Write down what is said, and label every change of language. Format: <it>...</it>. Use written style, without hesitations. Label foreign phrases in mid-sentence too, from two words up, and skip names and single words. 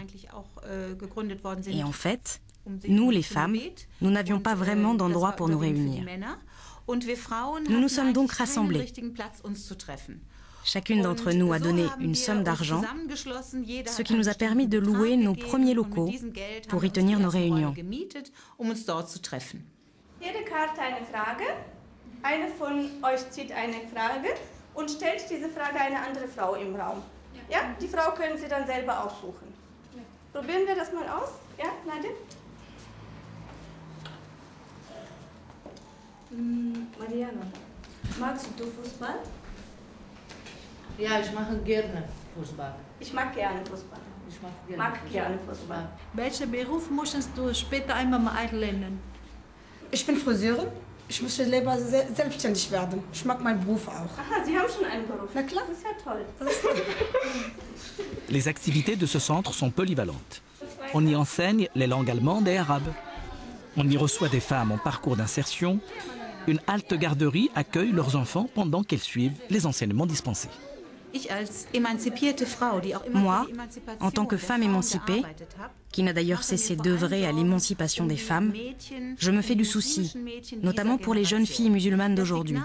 <fr>Et en fait, nous, les femmes, nous n'avions pas vraiment d'endroit pour nous réunir. Nous nous sommes donc rassemblés. Chacune d'entre nous a donné une somme d'argent, ce qui nous a permis de louer nos premiers locaux pour y tenir nos réunions.</fr> <de>Jede Karte eine Frage. Eine von euch zieht eine Frage und stellt diese Frage eine andere Frau im Raum. Ja? Die Frau können Sie dann selber aussuchen. Probieren wir das mal aus? Ja, Nadja? Mariana, magst du Fußball? Ja, ich mache gerne Fußball. Ich mag gerne Fußball. Ich mag gerne Fußball. Welchen Beruf möchtest du später einmal mal erlernen? Ich bin Friseurin Ich möchte lieber selbstständig werden. Ich mag meinen Beruf auch. Aha, Sie haben schon einen Beruf. Na klar. Das ist ja toll.</de> <fr>Les activités de ce centre sont polyvalentes. On y enseigne les langues allemandes et arabes. On y reçoit des femmes en parcours d'insertion. Une halte garderie accueille leurs enfants pendant qu'elles suivent les enseignements dispensés. Moi, en tant que femme émancipée, qui n'a d'ailleurs cessé d'œuvrer à l'émancipation des femmes, je me fais du souci, notamment pour les jeunes filles musulmanes d'aujourd'hui.</fr>